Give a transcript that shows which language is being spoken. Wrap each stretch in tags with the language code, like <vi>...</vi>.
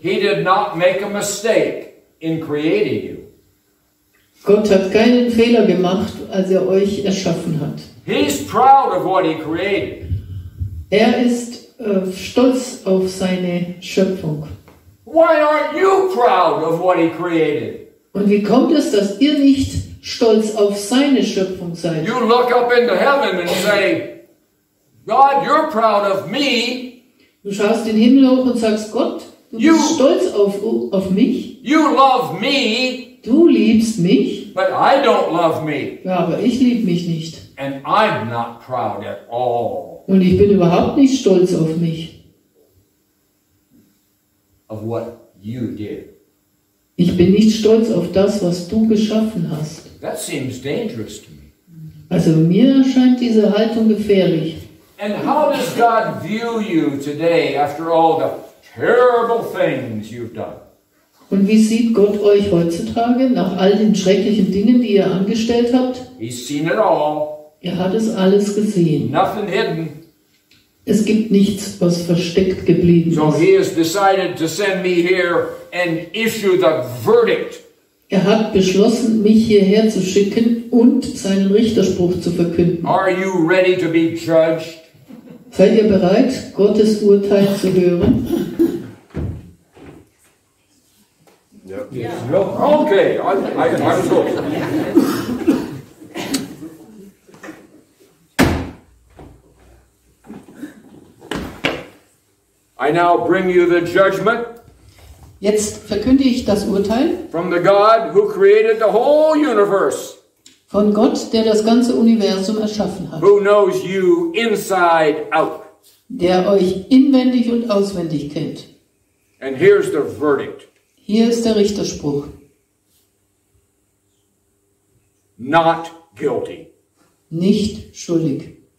<en>He did not make a mistake in creating you.</en> <de>Gott hat keinen Fehler gemacht, als er euch erschaffen hat.</de> <en>He's proud of what he created.</en> <de>Er ist stolz auf seine Schöpfung.</de> <en>Why aren't you proud of what he created?</en> <de>Und wie kommt es, dass ihr nicht stolz auf seine Schöpfung seid?</de> <en>You look up into heaven and say, God, you're proud of me.</en> <de>Du schaust den Himmel hoch und sagst, Gott, du bist stolz auf mich.</de> <en>You love me.</en> <de>Du liebst mich.</de> <en>But I don't love me.</en> <de>Ja, aber ich liebe mich nicht.</de> <en>And I'm not proud at all</en> <de>Und ich bin überhaupt nicht stolz auf mich.</de> <en>of what you did.</en> <de>Ich bin nicht stolz auf das, was du geschaffen hast.</de> <en>That seems dangerous to me.</en> <de>Also mir erscheint diese Haltung gefährlich.</de> <en>And how does God view you today after all the terrible things you've done?</en> <de>Und wie sieht Gott euch heutzutage nach all den schrecklichen Dingen, die ihr angestellt habt?</de> <en>He's seen it all.</en> <de>Er hat es alles gesehen.</de> <en>Nothing hidden.</en> <de>Es gibt nichts, was versteckt geblieben</de> <en>So</en> <de>ist.</de> <en>he has decided to send me here and issue the verdict.</en> <de>Er hat beschlossen, mich hierher zu schicken und seinen Richterspruch zu verkünden.</de> <en>Are you ready to be judged?</en> <de>Seid ihr bereit, Gottes Urteil zu hören?</de> <en>Okay, I'm so. I now bring you the judgment</en> <de>Jetzt verkündige ich das Urteil</de> <en>from the God who created the whole universe,</en> <de>von Gott, der das ganze Universum erschaffen hat,</de> <en>who knows you inside out.</en> <de>der euch inwendig und auswendig kennt.</de> <en>And here's the verdict.</en> <de>Hier ist der Richterspruch.</de> <en>Not guilty.</en> <de>Nicht schuldig.</de>